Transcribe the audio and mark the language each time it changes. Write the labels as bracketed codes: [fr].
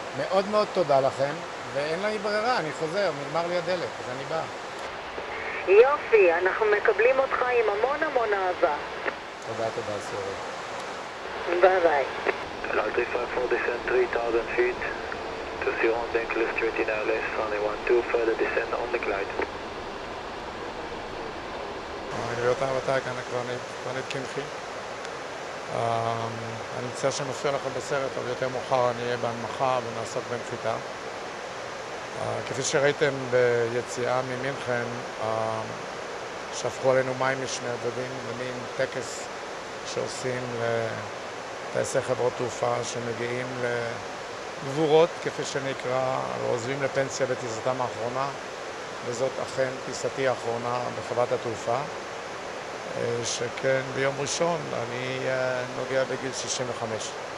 [he] מאוד מאוד תודה לכם, ואין לי ברירה, אני חוזר, נגמר לי הדלק, אז אני בא. יופי, אנחנו מקבלים אותך עם המון המון אהבה. תודה, סורי. ביי ביי. [en] Al 354 descend 3,000 feet to 0 on Bankless, straight in LS, runway 12, further descend on the glide. [he] להיות העבודה כאן קברניט קמחי. אני מצטער שמופיע לכם בסרט, אבל יותר מאוחר אני אהיה בהנמכה ונעסוק בנחיתה. כפי שראיתם ביציאה ממינכן, שפכו עלינו מים משני הצדדים, למין טקס שעושים טייסי חברות תעופה שמגיעים לגבורות, כפי שנקרא, ועוזבים לפנסיה בטיסתם האחרונה, וזאת אכן טיסתי האחרונה בחברת התעופה, שכן ביום ראשון אני נוגע בגיל 65.